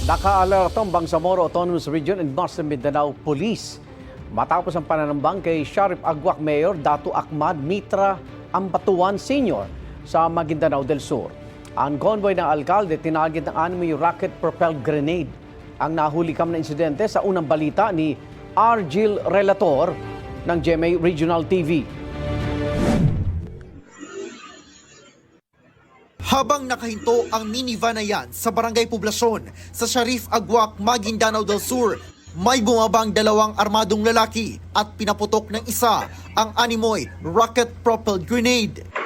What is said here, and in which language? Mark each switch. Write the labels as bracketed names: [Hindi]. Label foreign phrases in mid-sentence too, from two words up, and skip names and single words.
[Filipino] Naka-alerto ang Bangsamoro Autonomous Region and Northern Mindanao Police matapos ang pananambang kay Shariff Agwak Mayor Dato Ahmad Mitra Ampatuan Sr. sa Maguindanao del Sur. Ang convoy ng alkalde tinarget ng anime [English] rocket-propelled grenade. [Filipino] Ang nahulikam na insidente sa unang balita ni Argil Relator ng GMA Regional TV. Habang nakahinto ang minivan na yan sa Barangay Poblasyon sa Shariff Agwak, Maguindanao del Sur, may bumabang dalawang armadong lalaki at pinaputok ng isa ang animoy [English] rocket-propelled grenade.